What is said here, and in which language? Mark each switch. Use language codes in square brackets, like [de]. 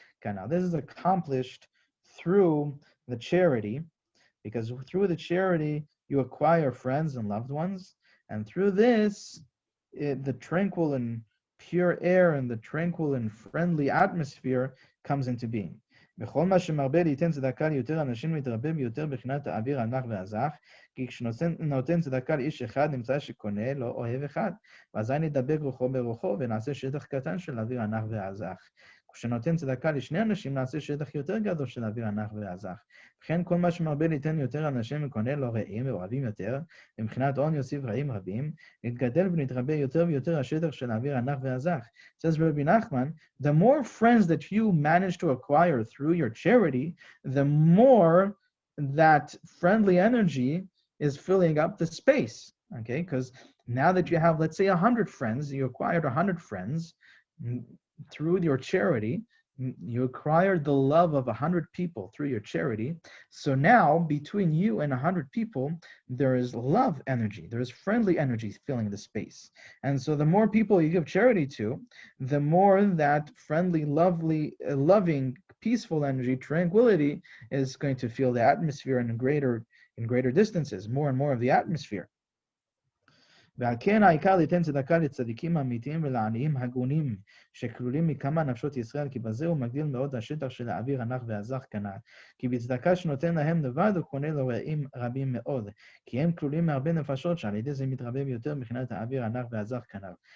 [en] Now, this is accomplished through the charity, because through the charity you acquire friends and loved ones, and through this, the tranquil and pure air and the tranquil and friendly atmosphere comes into being. [he] בכל מה שמרבה ליתן צדקה ליותר אנשים מתרבה ביותר בחינת האוויר הנח והזך, כי כשנותן צדקה לאיש אחד נמצא שקונה לו אוהב אחד, ואזי נדבק רוחו ברוחו ונעשה שטח קטן של האוויר הנח והזך. כשנותן צדקה לשני אנשים נעשה שטח יותר גדול של האוויר הנח והזך. וכן כל מה שמרבה ליתן יותר אנשים וקונה לו רעים ואוהבים יותר, ומבחינת הון יוסיף רעים רבים, נתגדל ונתרבה יותר ויותר השטח של האוויר הנח והזך. [en] Says Rabbi Nachman, the more friends that you manage to acquire through your charity, the more that friendly energy is filling up the space. Okay, because now that you have, let's say, 100 friends, you acquired 100 friends, through your charity, you acquired the love of 100 people through your charity. So now, between you and 100 people, there is love energy. There is friendly energy filling the space. And so the more people you give charity to, the more that friendly, lovely, loving, peaceful energy, tranquility is going to fill the atmosphere in greater distances, more and more of the atmosphere. [he] ועל כן העיקר ליתן צדקה לצדיקים אמיתיים ולעניים הגונים שכלולים מכמה נפשות ישראל, כי בזה הוא מגדיל מאוד השטח של האוויר הנח והזך כנ"ל. כי בצדקה שנותן להם לבד הוא קונה לו רעים רבים מאוד, כי הם כלולים מהרבה נפשות שעל ידי זה מתרבה ביותר מבחינת האוויר הנח והזך כנ"ל.